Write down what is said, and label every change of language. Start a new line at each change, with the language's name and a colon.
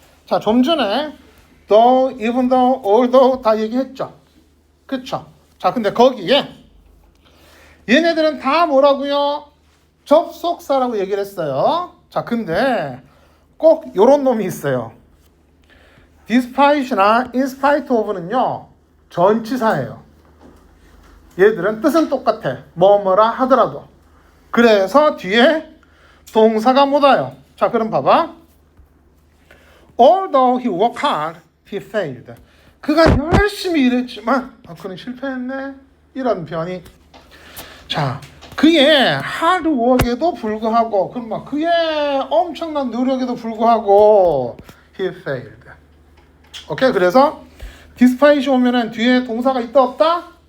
Korean: 자, 좀 전에 though, even though, although 다 얘기했죠. 그쵸? 자, 근데 거기에 얘네들은 다 뭐라고요? 접속사라고 얘기를 했어요. 자, 근데 꼭 요런 놈이 있어요. despite나 in spite of는요. 전치사예요. 얘들은 뜻은 똑같아. 뭐뭐라 하더라도. 그래서 뒤에 동사가 못 와요. 자, 그럼 봐봐.
English: Although he worked hard, he failed.
Korean: 그가 열심히 일했지만 그는 실패했네. 이런 표현이. 자, 그의 하드워크에도 불구하고 그럼 막 그의 엄청난 노력에도 불구하고
English: he failed.
Korean: 오케이. 그래서 despite 오면은 뒤에 동사가 있다 없다?